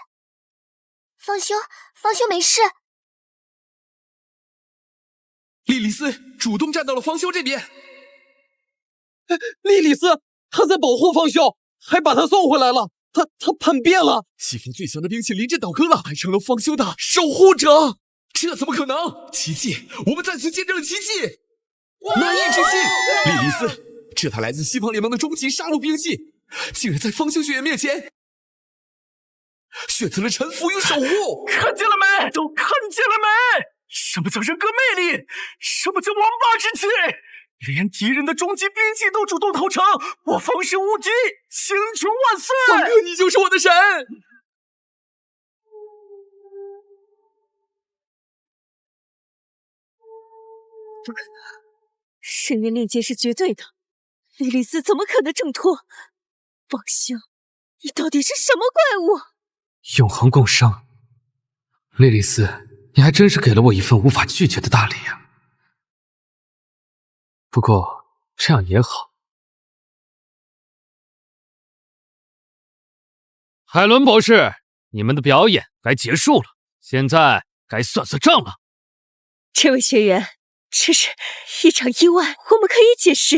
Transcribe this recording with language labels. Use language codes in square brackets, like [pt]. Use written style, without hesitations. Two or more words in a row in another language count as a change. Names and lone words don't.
[zh] 方修沒事。莉莉絲主动站到了方修这边。莉莉絲，她在保護方修，還把他送回來了。他叛變了，西方最強的兵器臨陣倒戈了，還成了方修的守護者。這怎麼可能？奇蹟！我們再次見證了奇蹟！難以置信，莉莉絲，這台來自西方聯盟的終極殺戮兵器，竟然在方修學院面前選擇了臣服與守護。看見了沒？都看見了沒？什麼叫人格魅力？什麼叫王霸之氣？連敵人的終極兵器都主動投誠，我方神無敵，星穹萬歲！方哥，你就是我的神！不可能，深渊链接是绝对的，莉莉絲怎麼可能掙脫？方修，你到底是什麼怪物？永恆共生，莉莉絲，你還真是給了我一份無法拒絕的大禮啊！不過這樣也好。海倫博士，你們的表演該結束了，現在該算算賬了。這位學員，這是一場意外，我們可以解釋。